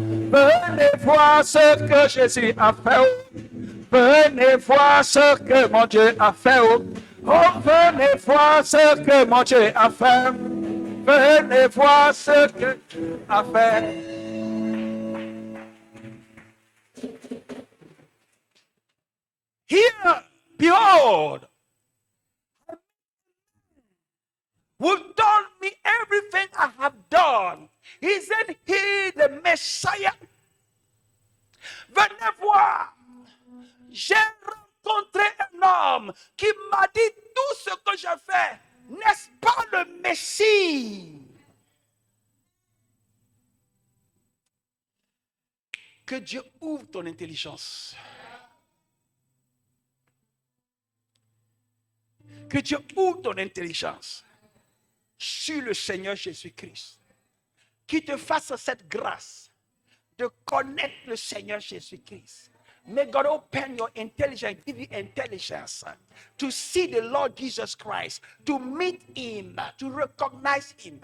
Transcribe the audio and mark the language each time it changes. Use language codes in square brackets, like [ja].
[fr] Venez voir ce que Jésus a fait. Venez voir ce que mon Dieu a fait. Oh, venez voir ce que mon Dieu a fait. Venez voir ce que Dieu a fait. [en] Here, behold, who've done me everything I have done. Isn't he the Messiah? [fr] Venez voir. J'ai rencontré un homme qui m'a dit tout ce que je fais. N'est-ce pas le Messie? Que Dieu ouvre ton intelligence. Que Dieu ouvre ton intelligence sur le Seigneur Jésus-Christ. Qu'il te fasse cette grâce de connaître le Seigneur Jésus-Christ. [en] May God open your intelligence, give you intelligence to see the Lord Jesus Christ, to meet Him, to recognize Him.